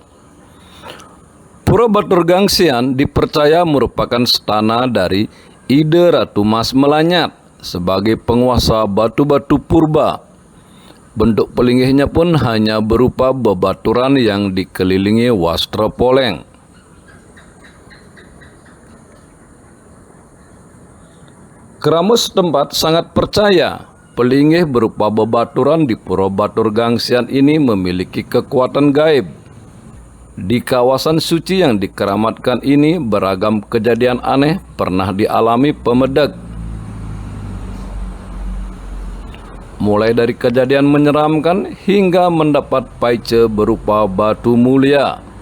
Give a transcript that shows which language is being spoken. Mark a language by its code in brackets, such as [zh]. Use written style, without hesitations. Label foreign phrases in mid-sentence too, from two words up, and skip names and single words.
[id] Pura Batur Gangsean dipercaya merupakan stana dari Ide Ratu Mas Melanyat sebagai penguasa batu-batu purba. Bentuk pelinggihnya pun hanya berupa bebaturan yang dikelilingi [ban] wastra poleng. [id] Keramus setempat sangat percaya pelinggih berupa bebaturan di Pura Batur Gangsean ini memiliki kekuatan gaib. Di kawasan suci yang dikeramatkan ini beragam kejadian aneh pernah dialami pemedak. Mulai dari kejadian menyeramkan hingga mendapat paice berupa batu mulia.